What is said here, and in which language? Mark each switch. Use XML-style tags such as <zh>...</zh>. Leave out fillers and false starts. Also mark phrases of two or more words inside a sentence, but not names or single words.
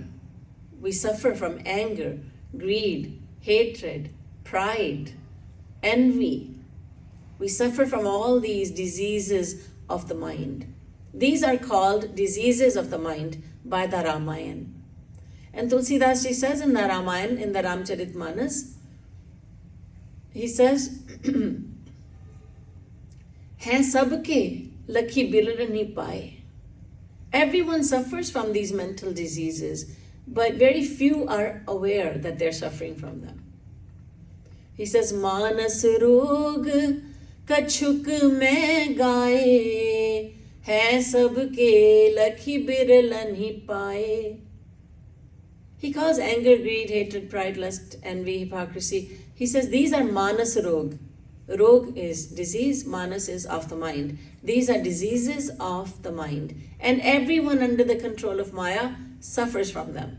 <en>We suffer from anger, greed, hatred, pride, envy. We suffer from all these diseases of the mind. These are called diseases of the mind by the Ramayan. And Tulsidas Ji says in the Ramayan, in the Ramcharitmanas, he says,</en> <awa>हैं सबके लखी बिलर नहीं पाए.</awa> <en>Everyone suffers from these mental diseases, but very few are aware that they're suffering from them. He says,</en> <awa>मानस रोग कछुक मैं गाए, है सबके लखी बिरलन ही पाए.</awa> <en>He calls anger, greed, hatred, pride, lust, envy, hypocrisy. He says these are</en> <awa>मानस रोग.</awa> <en>Rog is disease, manas is of the mind. These are diseases of the mind. And everyone under the control of Maya suffers from them.</en>